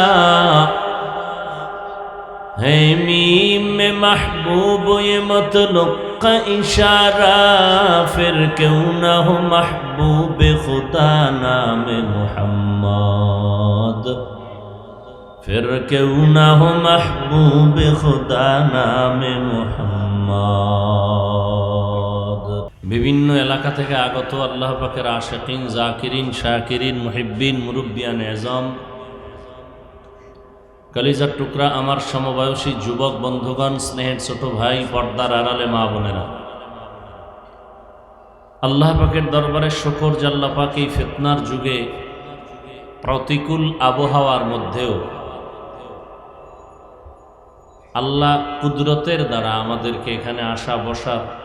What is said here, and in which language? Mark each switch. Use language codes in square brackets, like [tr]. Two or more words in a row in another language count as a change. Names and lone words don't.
[ur] ہے میم میں محبوب یہ مطلق کا اشارہ پھر کیوں نہ ہو محبوب خدا نام محمد پھر کیوں نہ ہو محبوب خدا نام [bn] محمد বিভিন্ন এলাকা থেকে আগত আল্লাহ পাকের আশিকিন জাকিরিন শাকিরিন মুহিব্বিন মুরব্বিয়ান এজম কলিজার টুকরা আমার সমবয়সী যুবক বন্ধুগণ স্নেহের ছোট ভাই পর্দার আড়ালে মা বোনেরা আল্লাহ পাকের দরবারে শুকর যে আল্লাহ পাক এই ফিতনার যুগে প্রতিকূল আবহাওয়ার মধ্যেও আল্লাহ কুদরতের দ্বারা আমাদেরকে এখানে আসা বসার